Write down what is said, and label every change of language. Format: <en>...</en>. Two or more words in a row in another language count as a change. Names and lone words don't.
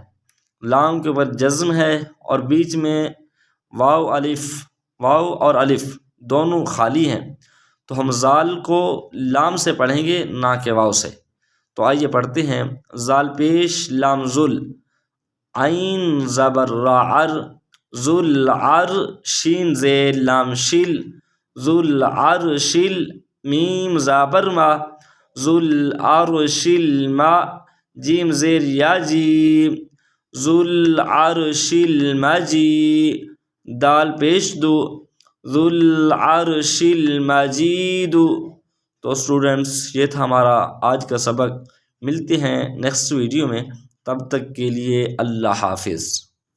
<ur>لام کے اوپر جزم ہے اور بیچ میں واو اور الف دونوں خالی ہیں، تو ہم زال کو لام سے پڑھیں گے نہ کہ واو سے. تو آئیے پڑھتے ہیں. زال پیش لام ذل، عین زبر را عر، ذل عر، شین زیر لام شل، ذل عرشل، میم زبر ما، ذل عرشل ما، جیم زیر یا جیم، ذل عرشل مجی، دال پیش دو، ذل عرشل مجید. تو اسٹوڈنٹس یہ تھا ہمارا آج کا سبق. ملتے ہیں</ur> <en>next video</en> <ur>میں، تب تک کے لیے اللہ حافظ.</ur>